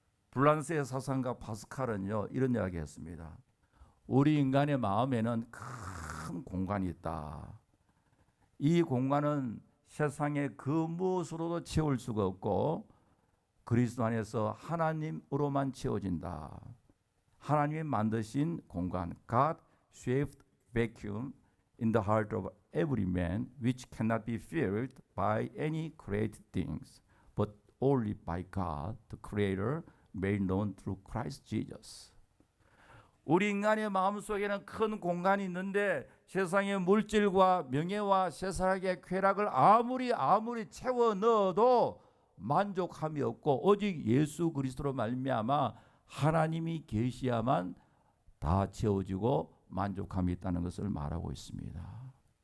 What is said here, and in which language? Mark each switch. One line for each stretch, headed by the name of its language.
Korean: 불란스의 사상가 파스칼은요, 이런 이야기 했습니다. 우리 인간의 마음에는 큰 공간이 있다. 이 공간은 세상의 그 무엇으로도 채울 수가 없고 그리스도 안에서 하나님으로만 채워진다. 하나님이 만드신 공간,
English: God shaped vacuum in the heart of every man, which cannot be filled by any created things, but only by God, the Creator, made known through Christ Jesus.
Korean: 우리 인간의 마음속에는 큰 공간이 있는데 세상의 물질과 명예와 세상의 쾌락을 아무리 채워 넣어도 만족함이 없고 오직 예수 그리스도로 말미암아 하나님이 계시야만 다 채워지고 만족함이 있다는 것을 말하고 있습니다.